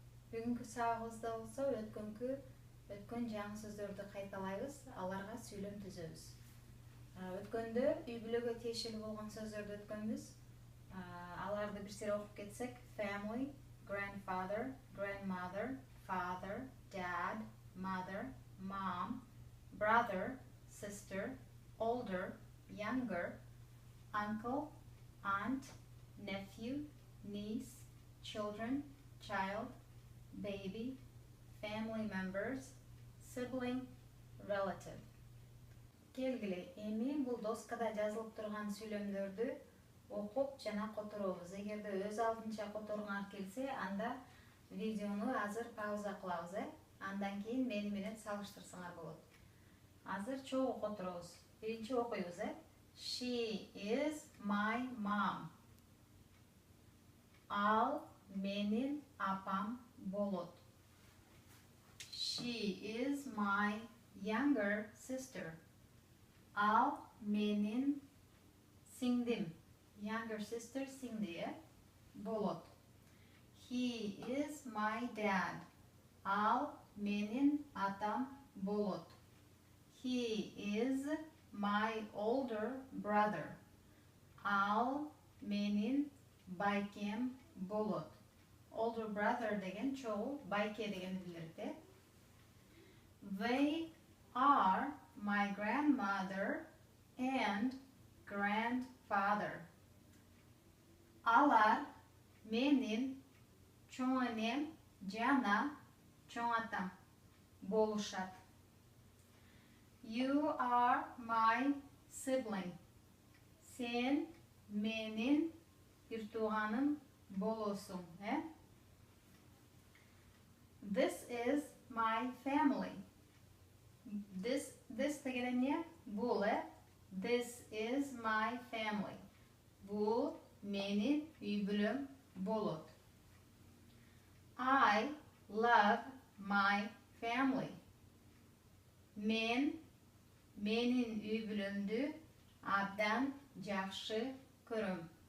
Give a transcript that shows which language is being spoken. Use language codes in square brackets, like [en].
[ky] Бүгүнкү сабагыбызда болсо өткөн жаңы сөздөрдү кайталайбыз, аларга сүйлөм түзөбүз. Өткөндө үй бүлөгө тиешелүү болгон сөздөрдү өткөнбүз. Аларды бир сыйра окуп кетсек: family, grandfather, grandmother, father, dad, mother, mom, brother, sister, older, younger, uncle, aunt, nephew, niece, children, child, baby, family members, sibling, relative. Келгиле, эми бул доскада жазылып турган сүйлөмдөрдү окуп жана которобуз. Эгерде өз алдынча которуңар келсе, анда видеону азыр пауза кылабыз, андан кийин мени менен салыштырсаңар болот. Азыр чогуу которобуз. Биринчи окуйбуз, [en] She is my mom. [ky] Ал менин апам болот. [en] She is my younger sister. [ky] Ал менин сиңдим. Younger sister сиңди, болот. [en] He is my dad. [ky] Ал менин атам болот. [en] He is my older brother. [ky] Ал менин байкем болот. Older brother деген чогуу, байке деген билдирет. [en] They are my grandmother and grandfather. [ky] Алар менин чоң энем жана чоң атам болушат. [en] You are my sibling. [ky] Сен менин бир тууганым болосуң, [en] This is my family. [ky] This деген эмне? [en] Бул, This is my family. [ky] Бул менин үй бүлөм болот. [en] I love my family. [ky] Менин үй бүлөмдү абдан жакшы көрөм.